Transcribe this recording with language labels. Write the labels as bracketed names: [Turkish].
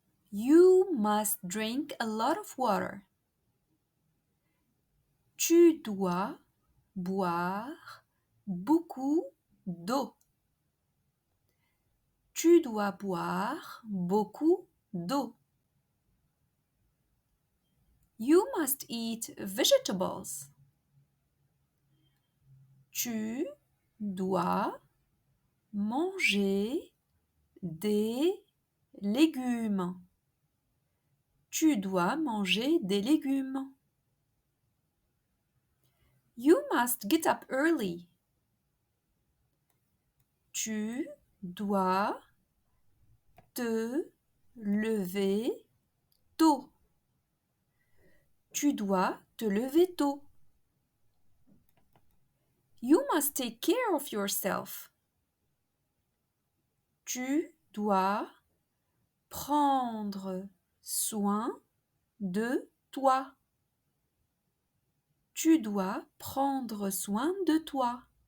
[English] You must drink a lot of water. [French] Tu dois boire beaucoup d'eau. Tu dois boire beaucoup d'eau. [English] You must eat vegetables. [French] Tu dois manger des légumes. Tu dois manger des légumes. [English] You must get up early. [French] Tu dois te lever tôt. Tu dois te lever tôt. [English] You must take care of yourself. [French] Tu dois prendre soin de toi. Tu dois prendre soin de toi.